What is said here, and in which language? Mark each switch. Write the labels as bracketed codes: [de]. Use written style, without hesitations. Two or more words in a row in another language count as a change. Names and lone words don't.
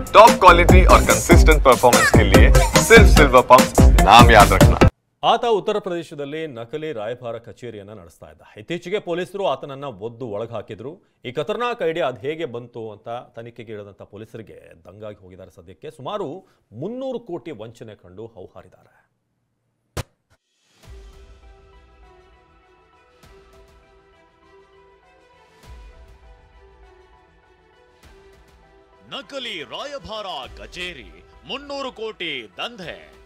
[en] top quality [hi] और [en] consistent performance [hi] के लिए सिर्फ सिल्वर पंप नाम याद रखना। [kn] ಆತ ಉತ್ತರ ಪ್ರದೇಶದಲ್ಲಿ ನಕಲಿ ರಾಯಭಾರ ಕಚೇರಿಯನ್ನು ನಡೆಸ್ತಾ ಇದ್ದ. ಇತ್ತೀಚೆಗೆ ಪೊಲೀಸರು ಆತನನ್ನ ಒದ್ದು ಒಳಗೆ ಹಾಕಿದ್ರು. ಈ ಖತರ್ನಾಕ್ ಐಡಿಯಾ ಅದು ಹೇಗೆ ಬಂತು ಅಂತ ತನಿಖೆಗೆ ಇಳಿದಂತ ಪೊಲೀಸರಿಗೆ ದಂಗಾಗಿ ಹೋಗಿದ್ದಾರೆ. ಸದ್ಯಕ್ಕೆ ಸುಮಾರು 300 ಕೋಟಿ ವಂಚನೆ ಕಂಡು ಹೌಹಾರಿದ್ದಾರೆ. ನಕಲಿ ರಾಯಭಾರ ಕಚೇರಿ 300 ಕೋಟಿ ದಂಧೆ.